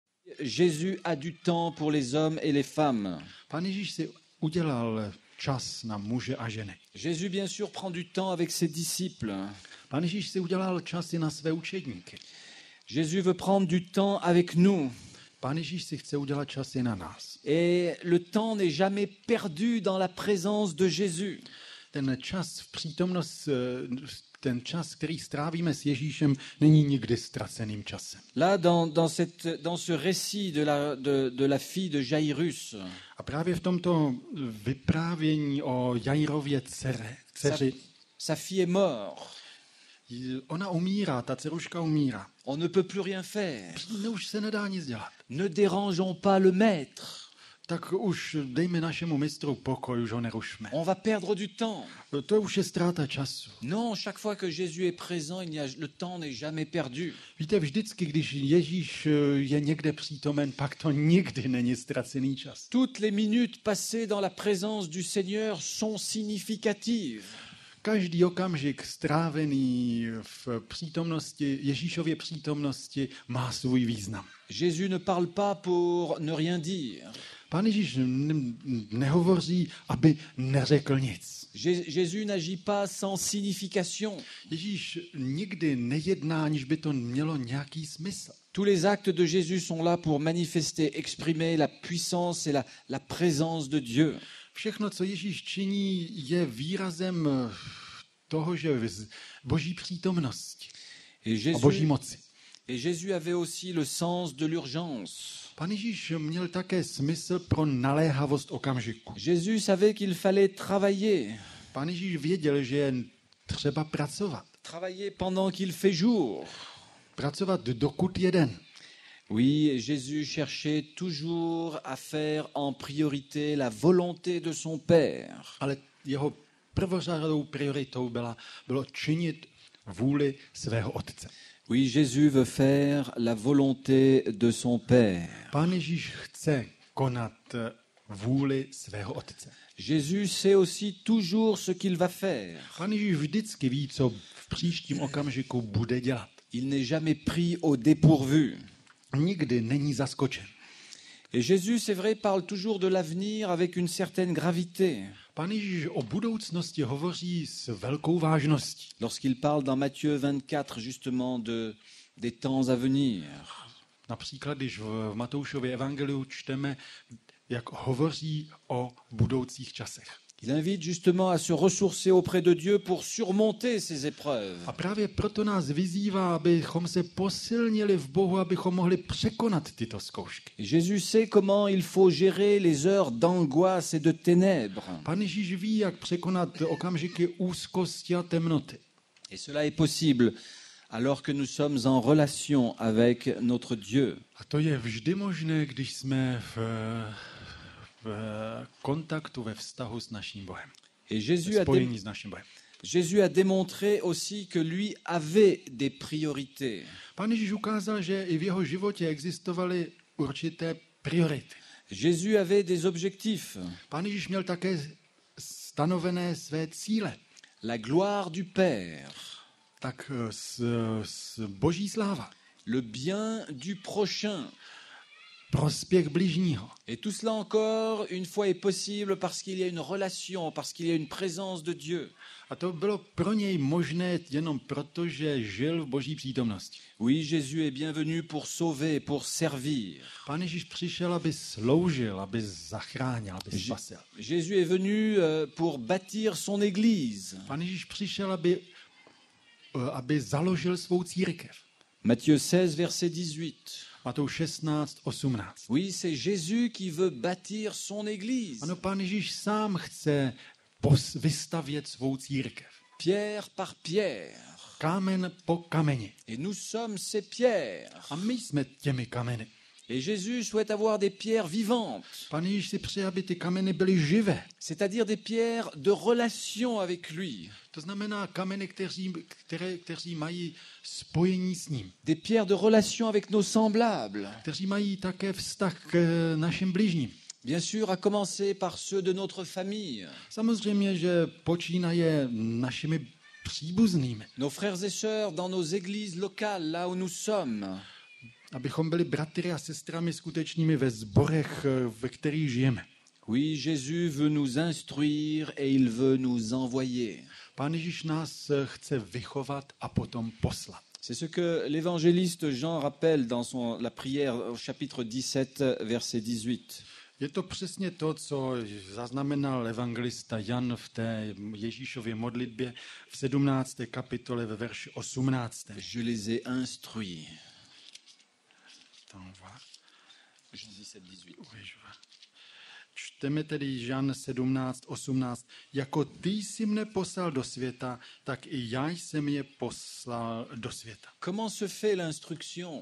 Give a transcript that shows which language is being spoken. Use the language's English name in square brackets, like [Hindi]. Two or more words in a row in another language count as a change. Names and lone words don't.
[French] Jésus a du temps pour les hommes et les femmes. [Czech] Pán Ježíš si udělal čas na muže a ženy. [French] Jésus, bien sûr, prend du temps avec ses disciples. [Czech] Pán Ježíš si udělal čas i na své učedníky. [French] Jésus veut prendre du temps avec nous. [Czech] Pán Ježíš si chce udělat čas i na nás. [French] Et le temps n'est jamais perdu dans la présence de Jésus. [Czech] Ten čas, který strávíme s Ježíšem, není nikdy ztraceným časem. [French] Là, dans ce récit de la fille de Jairus, [Czech] A právě v tomto vyprávění o Jairově dceři, [French] sa fille est morte. [Czech] ona umírá, ta dceruška umírá. [French] On ne peut plus rien faire. [Czech] Už se nedá nic dělat. [French] Ne dérangeons pas le maître. [Czech] Tak už dejme našemu mistru pokoj, už ho nerušme. [French] On va perdre du temps. [Czech] To už je ztráta času. [French] Non, chaque fois que Jésus est présent, le temps n'est jamais perdu. [Czech] Víte, vždycky, když Ježíš je někde přítomen, pak to nikdy není ztracený čas. [French] Toutes les minutes passées dans la présence du Seigneur sont significatives. [Czech] Každý okamžik strávený v přítomnosti, Ježíšově přítomnosti, má svůj význam. [French] Jésus ne parle pas pour ne rien dire. [Czech] Pán Ježíš nehovoří, aby neřekl nic. [French] Jésus n'agit pas sans signification. [Czech] Ježíš nikdy nejedná, aniž by to mělo nějaký smysl. [French] Tous les actes de Jésus sont là pour manifester, exprimer la puissance et la présence de Dieu. [Czech] Všechno, co Ježíš činí, je výrazem toho, že boží přítomnosti a boží moci. [French] Et Jésus avait aussi le sens de l'urgence. [Czech] Pán Ježíš měl také smysl pro naléhavost okamžiku. [French] Jésus savait qu'il fallait travailler. [Czech] Pán Ježíš věděl, že je třeba pracovat. [French] Travailler pendant qu'il fait jour. [Czech] Pracovat dokud je den. [French] Oui, Jésus cherchait toujours à faire en priorité la volonté de son Père. [Czech] Ale jeho prvořadou prioritou bylo činit vůli svého otce. [French] Oui, Jésus veut faire la volonté de son Père. [Czech] Pán Ježíš chce konat vůli svého otce. [French] Jésus sait aussi toujours ce qu'il va faire. [Czech] Pán Ježíš vždycky ví, co v příštím okamžiku bude dělat. [French] Il n'est jamais pris au dépourvu. [Czech] Nikdy není zaskočen. [French] Et Jésus, c'est vrai, parle toujours de l'avenir avec une certaine gravité. [Czech] Pán Ježíš o budoucnosti hovoří s velkou vážností. [French] Lorsqu'il parle dans Matthieu 24 justement des temps à venir. [Czech] Například, když v Matoušově evangeliu čteme, jak hovoří o budoucích časech. [French] Il invite justement à se ressourcer auprès de Dieu pour surmonter ces épreuves. [Czech] A právě proto nás vyzývá, abychom se posilnili v Bohu, abychom mohli překonat tyto zkoušky. [French] Jésus sait comment il faut gérer les heures d'angoisse et de ténèbres. [Czech] Pán Ježíš ví, jak překonat okamžiky úzkosti a temnoty. [French] Et cela est possible alors que nous sommes en relation avec notre Dieu. [Czech] A to je vždy možné, když jsme v kontaktu, ve vztahu s naším Bohem. [French] Et [Czech] Spojení s naším Bohem. [French] Jésus a démontré aussi que lui avait des priorités. [Czech] Pán Ježíš ukázal, že i v jeho životě existovaly určité priority. [French] Jésus avait des objectifs. [Czech] Pán Ježíš měl také stanovené své cíle. [French] La gloire du Père. [Czech] Tak boží sláva. [French] Le bien du prochain. [Czech] Prospěch bližního. [French] Et tout cela encore, une fois, est possible parce qu'il y a une relation, parce qu'il y a une présence de Dieu. [Czech] A to bylo pro něj možné jenom proto, že žil v boží přítomnosti. [French] Oui, Jésus est bienvenu pour sauver, pour servir. [Czech] Pán Ježíš přišel, aby sloužil, aby zachránil, aby spasil. [French] Jésus est venu pour bâtir son église. [Czech] Pán Ježíš přišel, aby založil svou církev. [French] Matthieu 16, verset 18. [Czech] Matouš 16, 18. [French] Oui, c'est Jésus qui veut bâtir son église. [Czech] Ano, Pán Ježíš sám chce vystavět svou církev. [French] Pierre par pierre. [Czech] Kámen po kameni. [French] Et nous sommes ces pierres. [Czech] A my jsme těmi kameny. [French] Et Jésus souhaite avoir des pierres vivantes. [Czech] Pán Ježíš si přeje, aby ty kameny byly živé. [French] C'est-à-dire des pierres de relation avec lui. [Czech] To znamená kameny, kteří mají spojení s ním. [French] Des pierres de relation avec nos semblables. [Czech] Kteří mají také vztah k našim bližním. [French] Bien sûr, à commencer par ceux de notre famille. [Czech] Samozřejmě, že počínaje našimi příbuznými. [French] Nos frères et sœurs dans nos églises locales, là où nous sommes. [Czech] Abychom byli bratry a sestrami skutečnými ve sborech, ve kterých žijeme. [French] Oui, Jésus veut nous instruire et il veut nous envoyer. [Czech] Pán Ježíš nás chce vychovat a potom poslat. [French] C'est ce que l'évangéliste Jean rappelle dans la prière au chapitre 17, verset 18. [Czech] Je to přesně to, co zaznamenal evangelista Jan v té Ježíšově modlitbě v 17. kapitole ve verši 18. [French] Je les ai instruits. Je 17, 18. [Czech] Čteme tedy Jan 17, 18. Jako ty jsi mne poslal do světa, tak i já jsem je poslal do světa. [French] Comment se fait l'instruction?